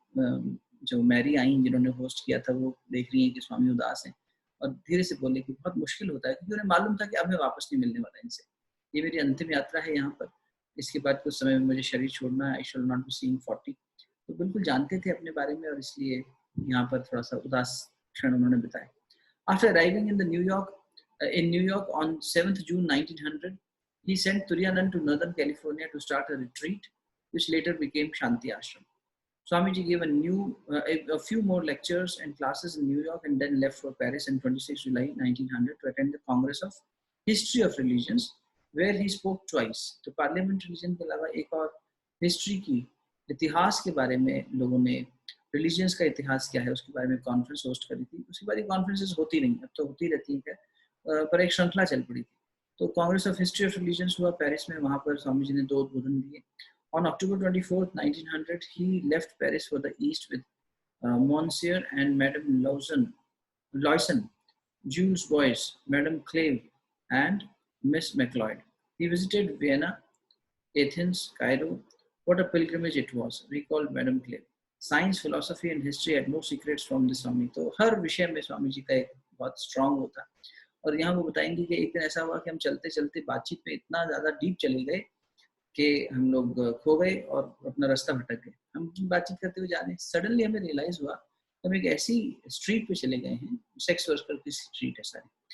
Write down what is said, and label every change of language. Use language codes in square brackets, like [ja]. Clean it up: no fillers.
[hi] जो मैरी आई जिन्होंने होस्ट किया था, वो देख रही हैं कि स्वामी उदास हैं और धीरे से बोले कि बहुत मुश्किल होता है, क्योंकि उन्हें मालूम था कि अब मैं वापस नहीं मिलने वाला इनसे, ये मेरी अंतिम यात्रा है यहाँ पर, इसके बाद कुछ समय में मुझे शरीर छोड़ना है, [en] I shall not be seeing 40। [hi] तो बिल्कुल जानते थे अपने बारे में और इसलिए यहाँ पर थोड़ा सा उदास क्षण उन्होंने बिताए। [en] After arriving in New York on 7th June 1900, he sent Turiyanand to Northern California to start a retreat, which later became Shanti Ashram. Swamiji gave a few more lectures and classes in New York and then left for Paris on 26 July 1900 to attend the Congress of History of Religions, where he spoke twice. [hi] तो parliament religion के अलावा एक और history की, इतिहास के बारे में लोगों ने, रिलीजियंस का इतिहास क्या है उसके बारे में कॉन्फ्रेंस होस्ट करी थी। उसके बाद ये कॉन्फ्रेंसेस होती नहीं, अब तो होती रहती है, पर एक श्रृंखला चल पड़ी थी। तो Congress of history of religions हुआ पेरिस में, वहाँ पर स्वामी जी ने 2 उद्बोधन दिए। [en] On October 24th, 1900, he left Paris for the east with Monsieur and Madame Loyson, Jules Boyce, Madame Clave, and Miss MacLeod. He visited Vienna, Athens, Cairo. What a pilgrimage it was, recalled Madame Clave. Science, philosophy, and history had no secrets from the Swami. [hi] तो हर विषय में स्वामी जी का एक बहुत strong होता। और यहाँ वो बताएंगे कि एक दिन ऐसा हुआ कि हम चलते चलते बातचीत में इतना ज़्यादा डीप चले गए कि हम लोग खो गए और अपना रास्ता भटक गए। हम बातचीत करते हुए जा रहे हैं, सडनली हमें रियलाइज हुआ हम एक ऐसी स्ट्रीट पे चले गए हैं, सेक्स वर्कर की स्ट्रीट है सारी।